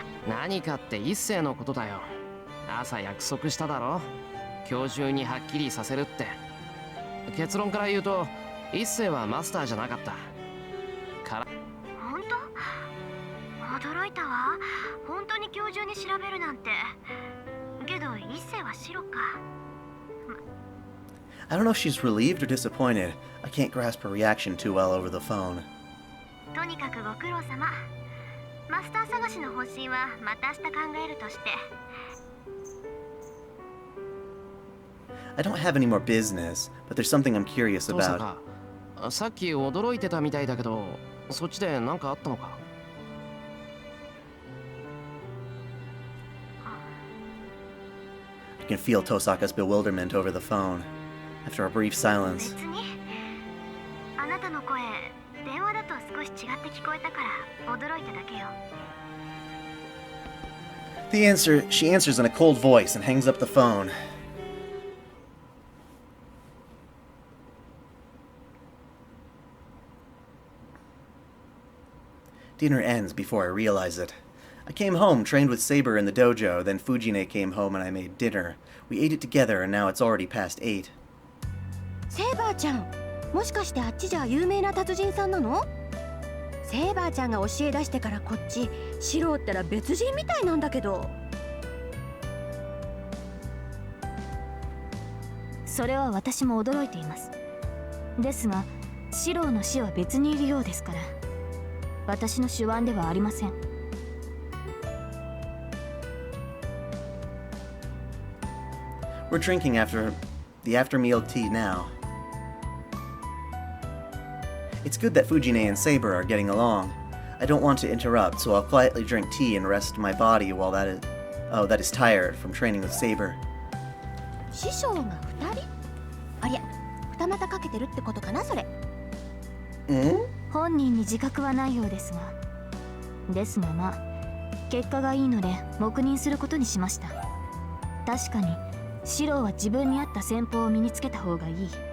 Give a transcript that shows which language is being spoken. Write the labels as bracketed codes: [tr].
[ja] 何かって一星のことだよ。朝約束しただろ。今日中にはっきりさせるって。結論から言うと一星はマスターじゃなかったから。本当？驚いたわ。本当に今日中に調べるなんて。けど一星は白か。 [en] I don't know if she's relieved or disappointed. I can't grasp her reaction too well over the phone. [ja] とにかくご苦労様。マスター探しの方針はまた明日考えるとして。 [en] I don't have any more business, but there's something I'm curious [ja] そうさ [en] about. [ja] か。さっき驚いてたみたいだけど、そっちで何かあったのか？ [en] I can feel Tosaka's bewilderment over the phone. After a brief silence, [ja] 別に。あなたの声、電話だと少し違って聞こえたから驚いただけよ。 [en] she answers in a cold voice and hangs up the phone. Dinner ends before I realize it. I came home, trained with Saber in the dojo, then Fujine came home and I made dinner. We ate it together and now it's already past 8. [ja] セイバーちゃん、もしかしてあっちじゃ有名な達人さんなの？セイバーちゃんが教え出してからこっち、シロったら別人みたいなんだけど。それは私も驚いています。ですがシロの死は別にいるようですから、私の手腕ではありません。 [en] We're drinking after the after-meal tea now. It's good that Fujine and Saber are getting along. I don't want to interrupt, so I'll quietly drink tea and rest my body while that is tired from training with Saber. [ja] 師匠が2人？ありゃ、二股かけてるってことかなそれ。本人に自覚はないようですが、まあ結果がいいので黙認することにしました。確かにシロは自分に合った戦法を身につけた方がいい。